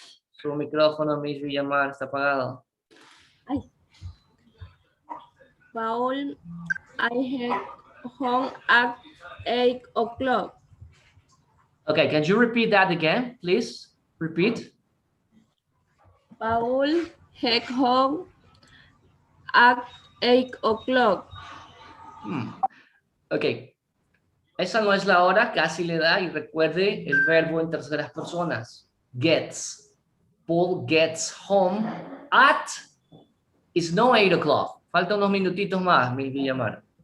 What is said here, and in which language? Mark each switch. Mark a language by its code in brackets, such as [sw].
[es] Su micrófono, Miss Villamar, está apagado. Ay. [en] Paul, I head home at 8 o'clock. Okay, can you repeat that again, please? Repeat. Paul head home at 8 o'clock. [es] Ok, esa no es la hora, casi le da, y recuerde el verbo en terceras personas. [en] Gets. Paul gets home at, it's no 8 o'clock. [es] Falta unos minutitos más, mi Villamar.